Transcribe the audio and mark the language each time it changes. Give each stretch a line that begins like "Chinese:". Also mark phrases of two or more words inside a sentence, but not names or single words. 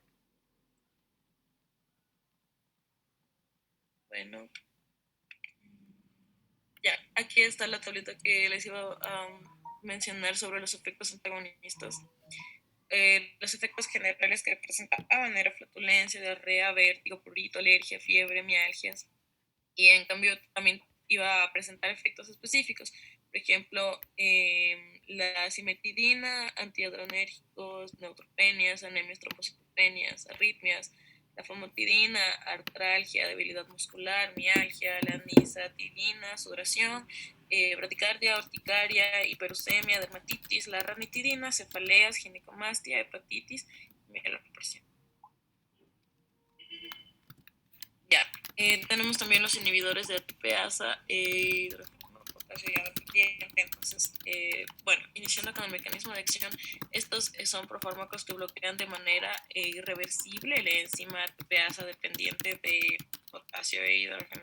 Spanish: Bueno, ya, aquí está la tablita que les iba a mencionar sobre los efectos antagonistas. Los efectos generales que presentaban era flatulencia, diarrea, vértigo, prurito, alergia, fiebre, mialgias. Y en cambio también iba a presentar efectos específicos. Por ejemplo, la cimetidina, antiadrenérgicos, neutropenias, anemias, trombocitopenias, arritmias, la famotidina, artralgia, debilidad muscular, mialgia, la nisatidina, sudoración, bradicardia, urticaria, hiperusemia, dermatitis, la ranitidina, cefaleas, ginecomastia, hepatitis, mielopresión. Ya, tenemos también los inhibidores de ATPasa, entonces, bueno, iniciando con el mecanismo de acción, estos son profármacos que bloquean de manera irreversible la enzima ATPasa dependiente de potasio e hidrógeno.